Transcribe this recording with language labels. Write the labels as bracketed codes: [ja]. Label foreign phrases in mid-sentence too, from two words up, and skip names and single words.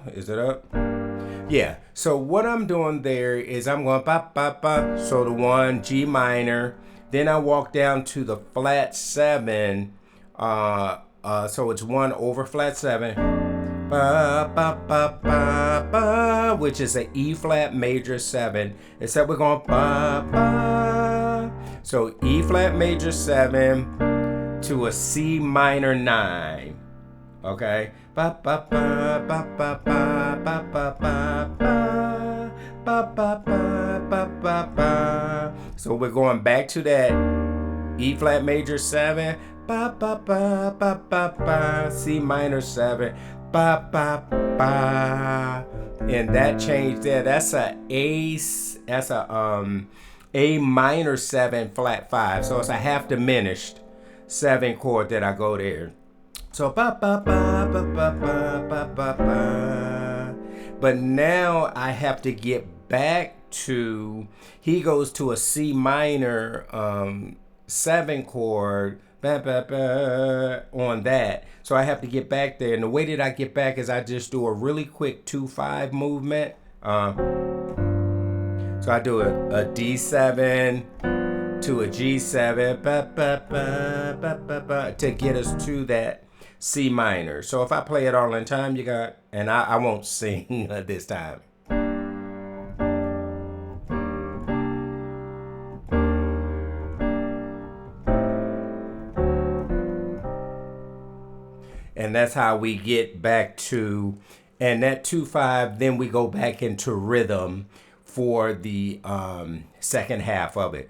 [en] Is it up? Yeah, so what I'm doing there is I'm going ba ba ba. So the 1, G minor. Then I walk down to the flat 7. So it's 1 over flat 7. Ba, ba, ba, ba, ba, which is an E flat major 7, except we're going ba, ba. So E flat major 7 to a C minor 9. Okay? Ba, ba, ba, ba, ba, ba, ba, ba, ba, ba, ba, ba, ba, ba, ba. So we're going back to that E flat major 7, ba, ba, ba, ba, ba, ba, C minor 7. Ba ba ba, and that change there. That's a A minor 7 flat 5. So it's a half diminished 7 chord that I go there. So ba ba ba ba ba ba ba ba ba. But now I have to get back to. He goes to a C minor 7 chord. Ba, ba, ba, on that. So I have to get back there. And the way that I get back is I just do a really quick 2-5 movement. So I do a D7 to a G7 ba, ba, ba, ba, ba, ba, to get us to that C minor. So if I play it all in time, you got, and I won't sing this time. And that's how we get back to, and that 2-5, then we go back into rhythm for the second half of it.